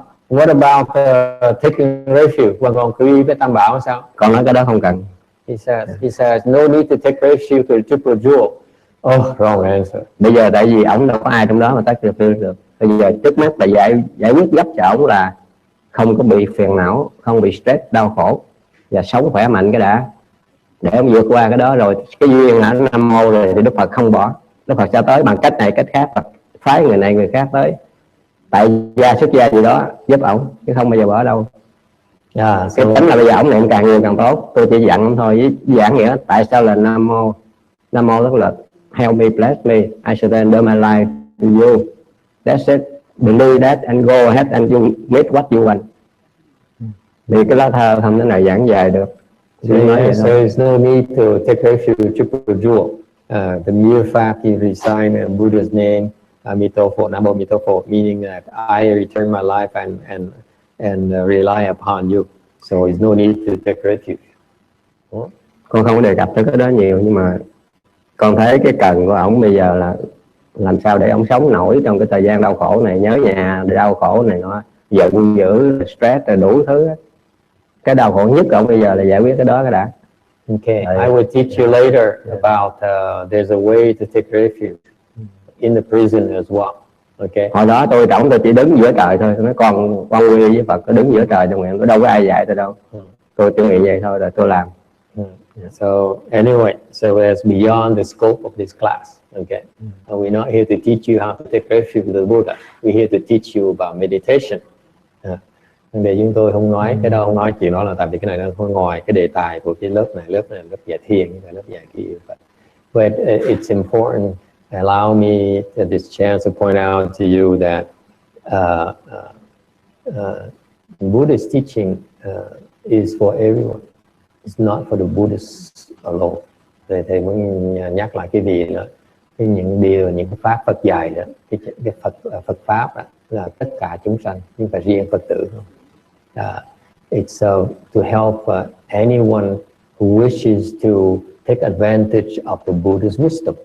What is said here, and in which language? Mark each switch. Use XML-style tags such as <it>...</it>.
<en>What about taking refuge?</en> <vi>Còn quy với Tam Bảo sao? Còn nói cái đó không cần.</vi> <en>He says no need to take refuge to Triple Jewel. Oh, wrong answer.</en> <vi>Bây giờ tại vì ổng đâu có ai trong đó mà</vi> <en>take refuge</en> <vi>được. Bây giờ trước mắt là giải quyết gấp cho ổng là không có bị phiền não, không bị stress, đau khổ và sống khỏe mạnh cái đã. Để ông vượt qua cái đó rồi cái duyên là Nam Mô rồi thì Đức Phật không bỏ. Đức Phật sẽ tới bằng cách này cách khác, Phật phái người này người khác tới tại gia xuất gia gì đó giúp ổng chứ không bao giờ bỏ đâu. Cái tính là bây giờ ổng niệm càng nhiều càng tốt. Tôi chỉ dặn ông thôi với giảng nghĩa tại sao là Nam Mô. Nam Mô tức là</vi> <en>help me, bless me, I surrender my life to you. That's it. Believe that and go ahead and you make what you want.</en> <vi>Vì cái lá thơ không thể nào giảng dài được.</vi> <en>So there's no need to take refuge to Triple Jewel. The mere fact he resigned in Buddha's name, Mito Pho, Nam Mô Mito Pho, meaning that I return my life and rely upon you. So there's no need to take refuge.</en> <vi>Con không có đề cập tới cái đó nhiều, nhưng mà con thấy cái cần của ổng bây giờ là làm sao để ổng sống nổi trong cái thời gian đau khổ này, nhớ nhà, đau khổ này nó giận dữ, stress rồi đủ thứ. Cái đau khổ nhất của ổng bây giờ là giải quyết cái đó cái đã.</vi> <en>Okay, I will teach you later about there's a way to take refuge in the prison as well. Okay.</en> <vi>Hồi đó tôi chỉ đứng giữa trời thôi, nói con quy với Phật, có đứng giữa trời trong nguyện, có đâu có ai dạy tôi đâu. Tôi chỉ nghĩ vậy thôi rồi tôi làm.</vi> <en>So anyway, so it's beyond the scope of this class. Okay, we're not here to teach you how to take refuge with the Buddha. We're here to teach you about meditation.</en> <vi>Để chúng tôi không nói cái đó, không nói chuyện đó là tại vì cái này nó không ngoài cái đề tài của cái lớp này là lớp dạy thiền, lớp dạy cái</vi> <en>but it's important. Allow me at this chance to point out to you that Buddhist teaching is for everyone. It's not for the Buddhists alone.</en> <vi>Thầy muốn nhắc lại cái gì nữa, những cái pháp Phật dạy đó, cái Phật pháp đó, là tất cả chúng sanh, nhưng phải riêng Phật tử không.</vi> <en>It's to help anyone who wishes to take advantage of the Buddhist wisdom.</en>